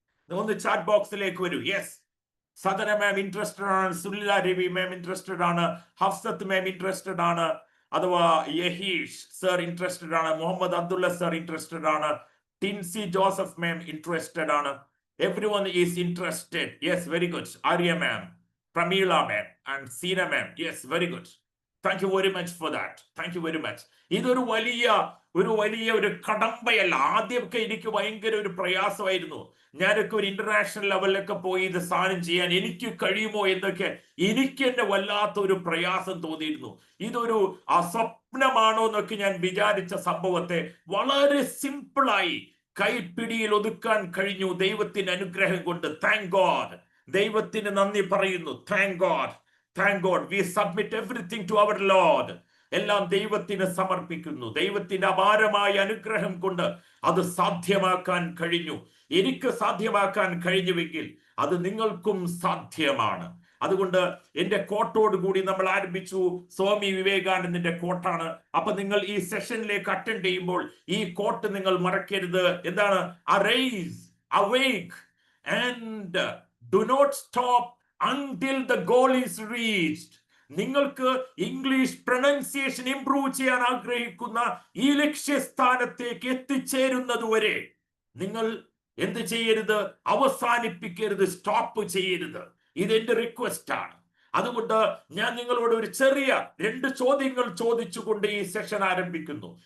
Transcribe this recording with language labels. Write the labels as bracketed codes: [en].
[ml] ഒന്ന് ചാറ്റ് ബോക്സിലേക്ക് വരൂ. യെസ്, സദന മാം ഇൻട്രസ്റ്റഡ് ആണ്, സുനില രവി മാം ഇൻട്രസ്റ്റഡ് ആണ്, ഹഫ്സത്ത് മാം ഇൻട്രസ്റ്റഡ് ആണ്, അഥവാ യഹീഷ് സർ ഇൻട്രസ്റ്റഡ് ആണ്, മുഹമ്മദ് അബ്ദുള്ള സർ ഇൻട്രസ്റ്റഡ് ആണ്, ടിൻസി ജോസഫ് മാം ഇൻട്രസ്റ്റഡ് ആണ്. [en] Everyone is interested. Yes, very good. Arya ma'am, Pramila ma'am, and Seena ma'am. Yes, very good. Thank you very much for that. Thank you very much. [ml] ഇതൊരു വലിയ ഒരു കടമ്പയല്ല. ആദ്യമൊക്കെ എനിക്ക് ഭയങ്കര ഒരു പ്രയാസമായിരുന്നു. ഞാനൊക്കെ ഒരു ഇന്റർനാഷണൽ ലെവലിലൊക്കെ പോയി ഇത് സാധനം ചെയ്യാൻ എനിക്ക് കഴിയുമോ എന്നൊക്കെ എനിക്ക് തന്നെ വല്ലാത്ത ഒരു പ്രയാസം തോന്നിയിരുന്നു. ഇതൊരു സ്വപ്നമാണോ എന്നൊക്കെ ഞാൻ വിചാരിച്ച സംഭവത്തെ വളരെ സിമ്പിളായി കൈപ്പിടിയിൽ ഒതുക്കാൻ കഴിഞ്ഞു ദൈവത്തിന്റെ അനുഗ്രഹം കൊണ്ട്. [en] Thank God. [ml] ദൈവത്തിന് നന്ദി പറയുന്നു. [en] Thank God, thank God. We submit everything to our lord. [ml] എല്ലാം ദൈവത്തിന് സമർപ്പിക്കുന്നു. ദൈവത്തിന്റെ അപാരമായ അനുഗ്രഹം കൊണ്ട് അത് സാധ്യമാക്കാൻ കഴിഞ്ഞു. എനിക്ക് സാധ്യമാക്കാൻ കഴിഞ്ഞുവെങ്കിൽ അത് നിങ്ങൾക്കും സാധ്യമാണ്. അതുകൊണ്ട് എന്റെ കോട്ടോട് കൂടി നമ്മൾ ആരംഭിച്ചു. സ്വാമി വിവേകാനന്ദന്റെ കോട്ടാണ്. അപ്പൊ നിങ്ങൾ ഈ സെഷനിലേക്ക് അറ്റൻഡ് ചെയ്യുമ്പോൾ ഈ കോട്ട് നിങ്ങൾ മറക്കരുത്. എന്താണ്? [en] Arise, awake and do not stop until the goal is reached. [ml] നിങ്ങൾക്ക് ഇംഗ്ലീഷ് പ്രൊനൗൺസിയേഷൻ ഇംപ്രൂവ് ചെയ്യാൻ ആഗ്രഹിക്കുന്ന ഈ ലക്ഷ്യസ്ഥാനത്തേക്ക് എത്തിച്ചേരുന്നത് വരെ നിങ്ങൾ എന്ത് ചെയ്യരുത്? അവസാനിപ്പിക്കരുത്, സ്റ്റോപ്പ് ചെയ്യരുത്. ഇതെന്റെ റിക്വസ്റ്റ് ആണ്. അതുകൊണ്ട് ഞാൻ നിങ്ങളോട് ഒരു ചെറിയ 2 ചോദ്യങ്ങൾ ചോദിച്ചുകൊണ്ട് ഈ സെഷൻ ആരംഭിക്കുന്നു.